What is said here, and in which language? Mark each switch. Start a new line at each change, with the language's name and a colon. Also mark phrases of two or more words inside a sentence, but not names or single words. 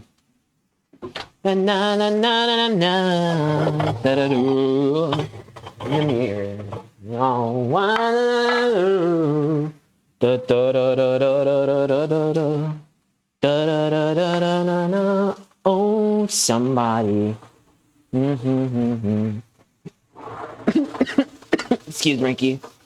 English: Na na na na na na da da do in the mirror. Oh, one da da da da da da da da da da da da da da da. Oh, somebody. Excuse Ricky.